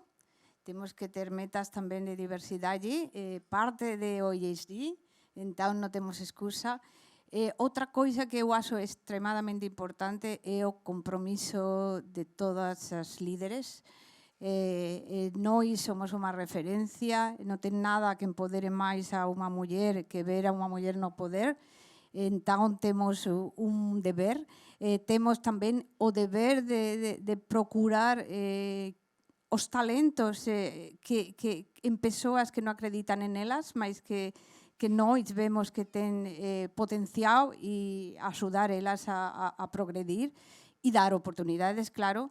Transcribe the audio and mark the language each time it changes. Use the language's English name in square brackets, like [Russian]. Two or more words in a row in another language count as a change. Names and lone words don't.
[Portuguese] Temos que ter metas também de diversidade, parte de OISD, então não temos excusa. Outra coisa que eu acho extremadamente importante é o compromisso de todas as líderes. [Galician] Nós somos uma referencia, non ten nada que empodere máis a unha muller que ver a unha muller no poder, entón temos un deber, temos tamén o deber de procurar os talentos que en persoas que non acreditan en elas, mas que nós vemos que ten potencial e axudar elas a progredir e dar oportunidades, claro.